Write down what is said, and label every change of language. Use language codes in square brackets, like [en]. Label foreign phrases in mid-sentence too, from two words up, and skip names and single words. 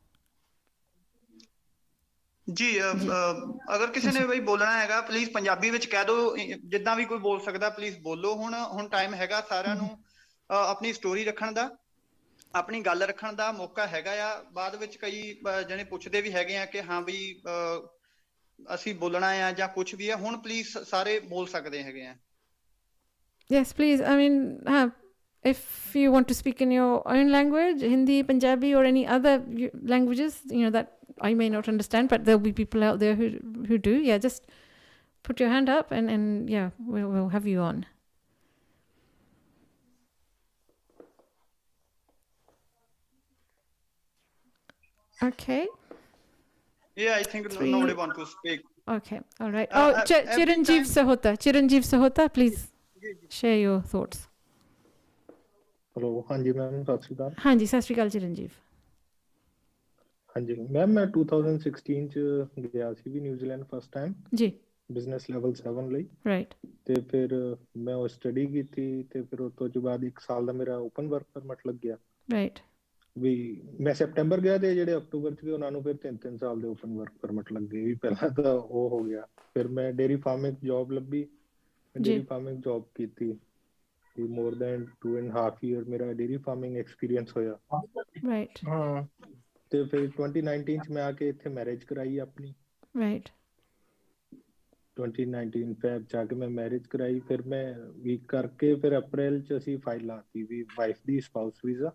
[pa] ਜੀ ਅਗਰ ਕਿਸੇ ਨੇ ਬਈ ਬੋਲਣਾ ਹੈਗਾ ਪਲੀਜ਼ ਪੰਜਾਬੀ ਵਿੱਚ ਕਹਿ ਦਿਓ ਜਿੱਦਾਂ ਵੀ ਕੋਈ ਬੋਲ ਸਕਦਾ ਪਲੀਜ਼ ਬੋਲੋ ਹੁਣ ਟਾਈਮ ਹੈਗਾ ਸਾਰਿਆਂ ਨੂੰ ਆਪਣੀ ਸਟੋਰੀ ਰੱਖਣ ਦਾ ਆਪਣੀ ਗੱਲ ਰੱਖਣ ਦਾ ਮੌਕਾ ਹੈਗਾ ਆ ਬਾਅਦ ਵਿੱਚ ਕਈ ਜਣੇ ਪੁੱਛਦੇ ਵੀ ਹੈਗੇ ਆ ਕਿ ਹਾਂ ਵੀ ਅਸੀਂ ਬੋਲਣਾ ਆ ਜਾਂ ਕੁਝ ਵੀ ਆ ਹੁਣ ਪਲੀਜ਼ ਸਾਰੇ ਬੋਲ ਸਕਦੇ ਹੈਗੇ ਆ [en] yes please I mean if you want to speak in your own language Hindi Punjabi or any other languages that I may not understand but there'll be people out there who do just put your hand up and we'll have you on okay I think nobody want to speak okay all right Chiranjeev Sahota please share your thoughts [pa] ਹੈਲੋ ਹਾਂਜੀ ਮੈਮ ਸਤਿ ਸ਼੍ਰੀ ਅਕਾਲ ਹਾਂਜੀ ਸਤਿ ਸ਼੍ਰੀ ਅਕਾਲ ਚਿਰੰਜੀਵ ਹਾਂਜੀ ਮੈਮ ਮੈਂ 2016 ਚ ਗਿਆ ਸੀ ਵੀ ਨਿਊਜ਼ੀਲੈਂਡ [en] first time [pa] ਜੀ [en] business level [pa] 7 ਲਈ ਰਾਈਟ ਤੇ ਫਿਰ ਮੈਂ ਉਹ ਸਟੱਡੀ ਕੀਤੀ ਤੇ ਫਿਰ ਉਸ ਤੋਂ ਬਾਅਦ 1 ਸਾਲ ਦਾ ਮੇਰਾ [en] open work permit [pa] ਲੱਗ ਗਿਆ ਰਾਈਟ ਵੀ ਮੈਂ ਸੈਪਟੈਂਬਰ ਗਿਆ ਤੇ ਜਿਹੜੇ ਅਕਤੂਬਰ ਚ ਗਏ ਉਹਨਾਂ ਨੂੰ ਫਿਰ 3 ਸਾਲ ਦੇ [en] open work permit [pa] ਲੱਗੇ ਵੀ ਪਹਿਲਾਂ ਤਾਂ ਉਹ ਹੋ ਗਿਆ ਫਿਰ ਮੈਂ [en] dairy farming job [pa] ਲੱਭੀ [en] dairy farming job [pa] ਕੀਤੀ [en] more than 2.5 year [pa] ਮੇਰਾ [en] dairy farming experience [pa] ਹੋਇਆ ਰਾਈਟ ਹਾਂ ਤੇ ਫਿਰ 2019 ਚ ਮੈਂ ਆ ਕੇ ਇੱਥੇ ਮੈਰਿਜ ਕਰਾਈ ਆਪਣੀ ਰਾਈਟ 2019 ਫੈਬ ਚ ਆ ਕੇ ਮੈਂ ਮੈਰਿਜ ਕਰਾਈ ਫਿਰ ਮੈਂ ਵੀਕ ਕਰਕੇ ਫਿਰ ਅਪ੍ਰੈਲ ਚ ਅਸੀਂ ਫਾਈਲ ਲਾਤੀ ਵੀ ਵਾਈਫ ਦੀ [en] spouse visa